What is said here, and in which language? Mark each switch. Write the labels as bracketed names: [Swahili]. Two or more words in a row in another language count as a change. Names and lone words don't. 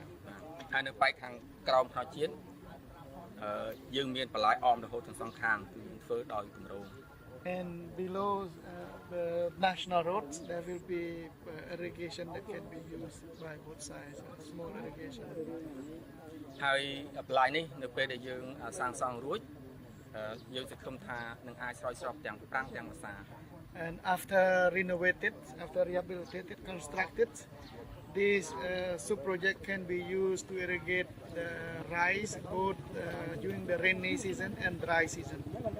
[Khmer] ហើយនៅបែកខាងក្រោមខ្នល់ជាតិយើងមានបន្លាយអមរហូតទាំងសងខាងគឺយើងធ្វើដោយគម្រោង [English] And below the national roads, there will be irrigation that can be used by both sides, small irrigation. [Khmer] ហើយបន្លាយនេះនៅពេលដែលយើងសាងសង់រួចយើងសង្ឃឹមថានឹងអាចស្រោចស្រពទាំងប្រាំងទាំងវស្សា [English] And after renovated, after rehabilitated, constructed, this sub-project can be used to irrigate the rice both during the rainy season and dry season.